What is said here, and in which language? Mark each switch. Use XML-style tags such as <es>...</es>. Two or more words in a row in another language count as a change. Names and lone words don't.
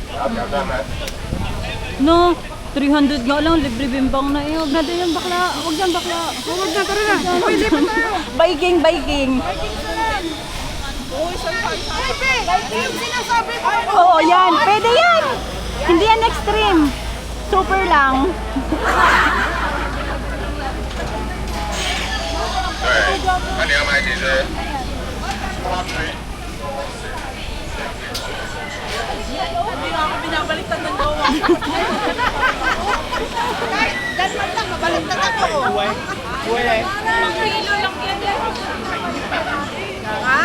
<tl>No, 300 nga lang, libre bimbang na eh. Huwag natin yung bakla. Huwag yan bakla. Huwag na, tara na. Uy, lipat tayo. Biking. Uy, Biking, sinasabi ko. Oo, yan. Pwede yan. Hindi yan extreme. Super lang.</tl> <zh>看你要买几只？</zh> <tl>Hindi nga ako binabaliktad ng gawa. Ganun lang, mabaliktad ako. Kilo lang yan. Ha?</tl>